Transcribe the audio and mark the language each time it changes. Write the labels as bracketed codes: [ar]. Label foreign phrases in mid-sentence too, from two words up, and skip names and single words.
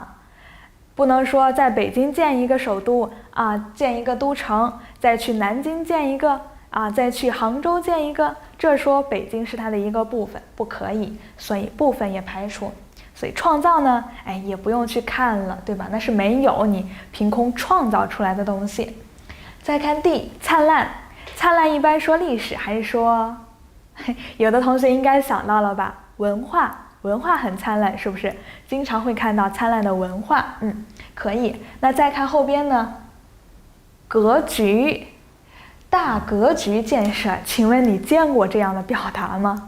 [zh] 不能說在北京建一個首都建一個都城，再去南京建一個再去杭州建一個，這說北京是它的一個部分，不可以，所以部分也排除。所以創造呢也不用去看了，對吧？那是沒有你憑空創造出來的東西。再看 D，燦爛，燦爛一般說歷史還是說有的同學應該想到了吧？文化，文化很燦爛，是不是？經常會看到燦爛的文化，可以。那再看後邊呢？格局，大格局建設，請問你見過這樣的表達嗎？